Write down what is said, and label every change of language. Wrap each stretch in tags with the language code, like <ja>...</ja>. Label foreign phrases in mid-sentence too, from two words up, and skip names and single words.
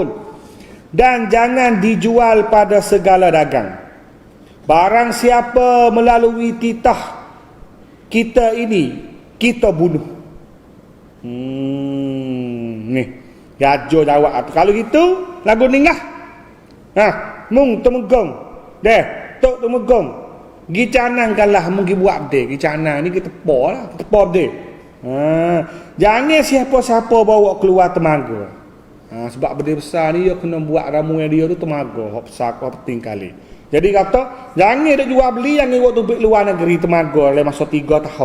<ms>Dan jangan dijual pada segala dagang. Barang siapa melalui titah kita ini, kita bunuh. Ni raja jawab. Kalau gitu lagu ninggah. Mung temegong. Tok temegong. Gi canangkanlah mung gi buat deh. Gi canang ni kita tepo deh. Jangan siapa-siapa bawa keluar temaga. Sebab benda besar ni dia kena buat ramuan dia tu temaga. Hok besar kau penting kali. Jadi kata, jangan dia jual beli yang waktu pergi luar negeri temaga dalam masa 3 tahun.</ms>